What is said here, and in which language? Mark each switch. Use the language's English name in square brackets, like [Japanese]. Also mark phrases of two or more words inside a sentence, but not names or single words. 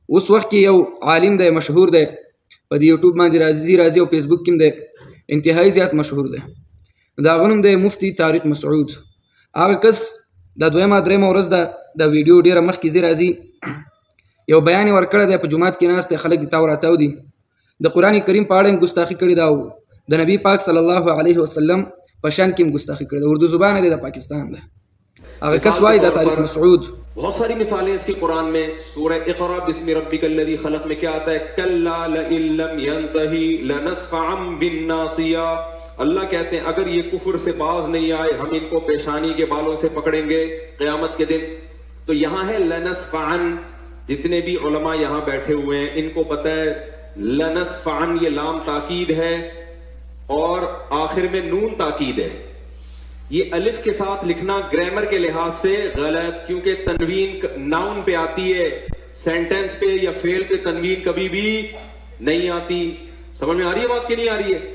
[Pashto] اوس وخت کې یو عالم دی مشهور دی په دې یوټیوب باندې راځي او فیسبوک کې دی انتهایی زیات مشهور دی د هغه نوم دی مفتي طارق مسعود هغه کس د دویمه درېمه ورځ د ویډیو ډېره مخکې ځای راځي یو بیان یې ورکړی دی په جومات کې ناست دی خلک دې تاو راتاو دي د قرآن کریم په اړه یې ګستاخي کړې ده او د نبي پاک [Arabic] صلی الله علیه وسلم [Pashto] په شان کې هم ګستاخي کړې ده اردو زبان دی د پاکستان ده هغه کس وایي دا طارق مسعود [Urdu] بہت ساری مثالیں اس کی قرآن میں سورہ اقرا [Arabic] بسم ربک الذی خلق [Urdu] میں کیا آتا ہے [Arabic] کلا لئن لم ینتہی لنسفعا بالناصیہ [Urdu] اللہ کہتے ہیں اگر یہ کفر سے باز نہیں آئے ہم ان کو پیشانی کے بالوں سے پکڑیں گے قیامت کے دن تو یہاں ہے لنسفعا جتنے بھی علماء یہاں بیٹھے ہوئے ہیں ان کو پتہ ہے لنسفعا یہ لام تاکید ہے اور آخر میں نون تاکید ہے یہ الف کے ساتھ لکھنا گرامر کے لحاظ سے غلط کیونکہ تنوین ناؤن پہ آتی ہے سینٹنس پہ یا فعل پہ تنوین کبھی بھی نہیں آتی سمجھ میں آ رہی ہے بات کہ نہیں آ رہی ہے